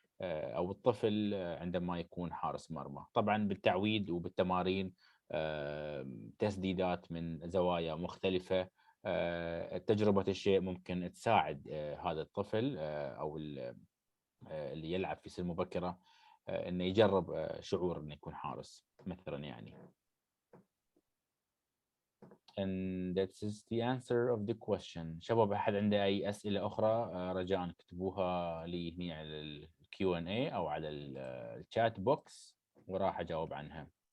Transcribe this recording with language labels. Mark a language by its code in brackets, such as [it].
[ar] او الطفل عندما يكون حارس مرمى. طبعا بالتعويد وبالتمارين، تسديدات من زوايا مختلفة، تجربة الشيء ممكن تساعد هذا الطفل او اللي يلعب في سن مبكرة انه يجرب شعور انه يكون حارس مثلا يعني. [en] And that is the answer of the question. [ar] شباب أحد عنده أي أسئلة أخرى رجاء اكتبوها لي هنا على ال Q&A أو على الشات بوكس وراح أجاوب عنها.